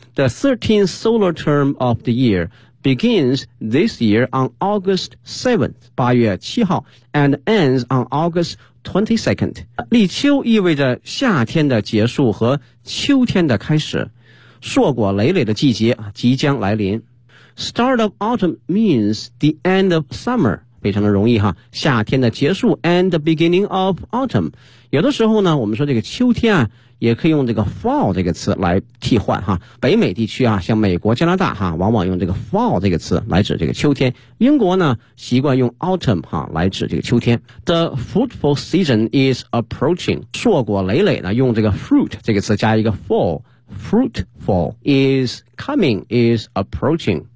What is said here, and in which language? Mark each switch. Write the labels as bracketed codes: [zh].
[en] The 13th solar term of the year begins this year on August 7th, [zh] 8月7号 [en] and ends on August 22nd. [zh] 立秋意味着夏天的结束和秋天的开始，硕果累累的季节即将来临。 [en] Start of autumn means the end of summer. [zh] 非常的容易哈，夏天的结束 [en] and the beginning of autumn。 [zh] 有的时候呢，我们说这个秋天啊，也可以用这个 fall 这个词来替换哈。北美地区啊，像美国加拿大哈，往往用这个 fall 这个词来指这个秋天。英国呢，习惯用 autumn 哈来指这个秋天。 [en] The fruitful season is approaching， [zh] 硕果累累呢，用这个 [en] fruit [zh] 这个词加一个 [en] fall， fruitful is coming is approaching。